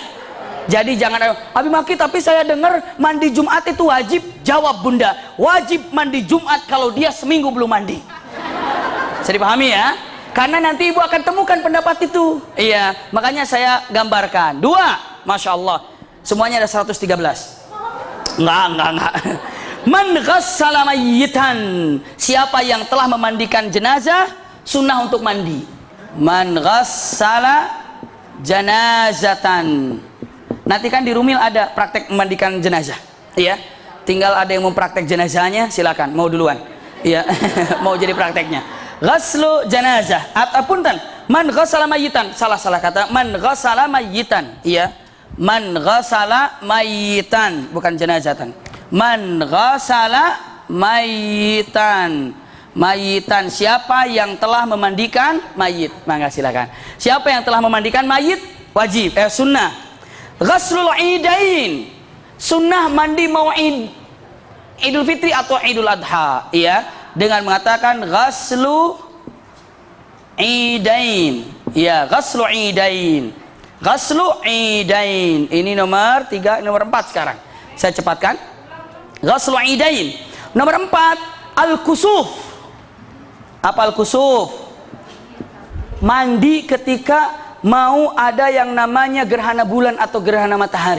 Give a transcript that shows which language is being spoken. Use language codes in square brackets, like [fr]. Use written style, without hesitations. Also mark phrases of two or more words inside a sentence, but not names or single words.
[id] Jadi jangan, Abi Maki tapi saya dengar mandi Jumat itu wajib. Jawab bunda, wajib mandi Jumat kalau dia seminggu belum mandi. Bisa dipahami ya? Karena nanti ibu akan temukan pendapat itu. Iya, makanya saya gambarkan. 2, [ar] ما شاء الله. [id] Semuanya ada 113. Enggak. [ar] من غسّل ميتًا. [id] Siapa yang telah memandikan jenazah, sunnah untuk mandi. [ar] من غسّل جنازةً. [id] Nanti kan di Rumil ada praktek memandikan jenazah. Iya. Tinggal ada yang mau praktek jenazahnya, silakan. Mau duluan. Iya. Mau jadi prakteknya. [ar] غسل جنازة. أو من غسّل ميتًا. [id] Salah kata. [ar] من غسّل ميتًا. Iya. من غسّل ميتًا, bukan jenazatan. من غسّل ميتًا. ميتًا, [id] siapa yang telah memandikan mayit? Mangga silakan. Siapa yang telah memandikan mayit? Wajib, sunnah. [ar] غسل العيدين, [id] sunnah mandi mau'id Idul Fitri atau Idul Adha, iya, dengan mengatakan [ar] غسل عيدين. Ya, غسل عيدين. غسل عيدين. [id] Ini nomor 3, nomor 4 sekarang. Saya cepatkan. [ar] غسل عيدين. [id] Nomor 4, al-kusuf. Apa al-kusuf? Mandi ketika mau ada yang namanya gerhana bulan atau gerhana matahari.